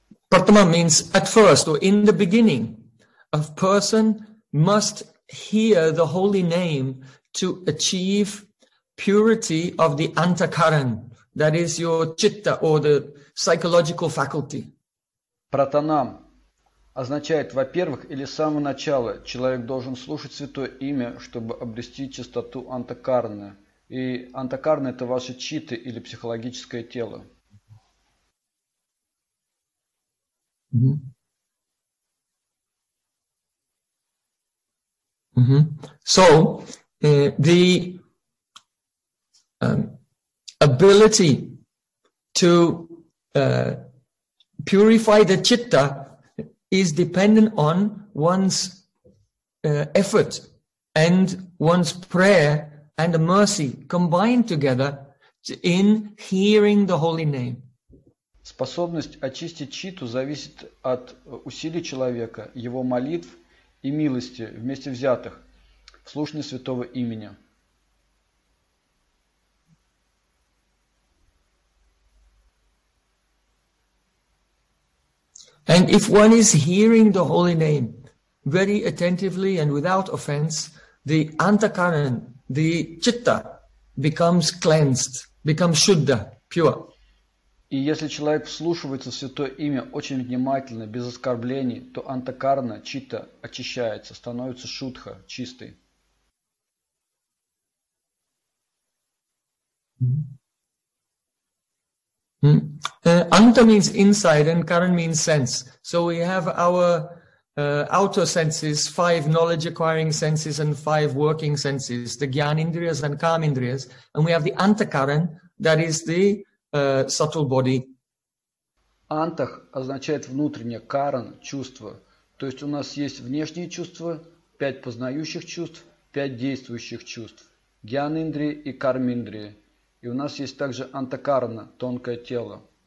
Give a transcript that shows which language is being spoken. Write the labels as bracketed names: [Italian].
[English] Pratama means at first or in the beginning. A person must hear the holy name to achieve purity of the antakaran. That is your chitta or the psychological faculty. [Russian] Pratanam означает, во-первых, или с самого начала человек должен слушать святое имя, чтобы обрести чистоту антакарны. И антакарна – это ваше читта или психологическое тело. [English] So, the... ability to purify the chitta is dependent on one's effort and one's prayer and mercy combined together in hearing the holy name. [Russian] Способность очистить читту зависит от усилий человека, его молитв и милости вместе взятых в слушании святого имени. [English] And if one is hearing the holy name very attentively and without offense, the antakaran, the chitta, becomes cleansed, becomes shuddha, pure. [Russian] И если человек вслушивается в святое имя очень внимательно, без оскорблений, то антакарна, читта, очищается, становится шудха, чистый. [English] Anta means inside and karan means sense. So we have our outer senses, five knowledge acquiring senses and five working senses, the gyanindriyas and kamindriyas. And we have the antakaran, that is the subtle body. [Russian] Antah означает внутреннее, karan, чувство. То есть у нас есть внешние чувства, пять познающих чувств, пять действующих чувств, гьянаиндрии и кармаиндрии. И у нас есть также антакарна, тонкое тело.